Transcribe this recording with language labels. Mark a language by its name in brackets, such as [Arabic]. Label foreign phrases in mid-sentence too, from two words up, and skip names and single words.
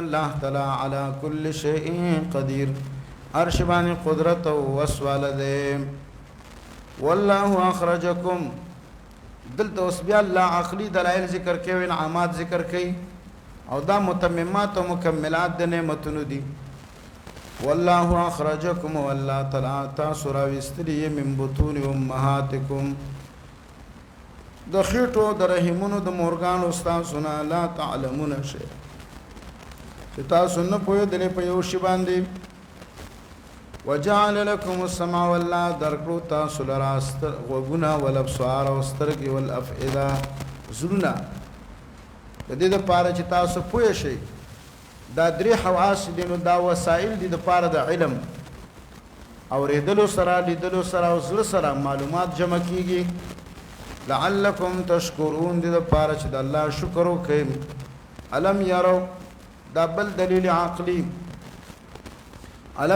[Arabic] الله تعالی علی کل شیء قدیر [Pashto] عرش باندې قدرت او وسواله ده [Arabic] والله اخرجکم [Pashto] دلته اوس بیا الله عقلی دلایل ذکر کوي انعامات ذکر کوي او دا متممات او مکملات د نعمتونو دي [Arabic] والله اخرجکم [Pashto] والله تعالی تاسو راوستلی [Arabic] من بطون امهاتکم [Pashto] د خېټو د رحمونو د مورګانو تاسو نه [Arabic] لا تعلمون شيء [Pashto] چې تاسو نه پوهېدلې په یو شی باندې [Arabic] وجعل لكم السمع [Pashto] والله درکړو تاسو لرا غوږونه والابصار او سترګې والافئده زړونه د دې لپاره چې تاسو پوه شئ دا درې حواس دي نو دا وسایل دي د لپاره د علم اورېدلو سره لیدلو سره او زړه سره معلومات جمع کیږي [Arabic] لعلکم تشکرون [Pashto] دې لپاره چې د الله شکر وکړئ [Arabic] الم یرو [Pashto] دا بل دلیل عقلی الم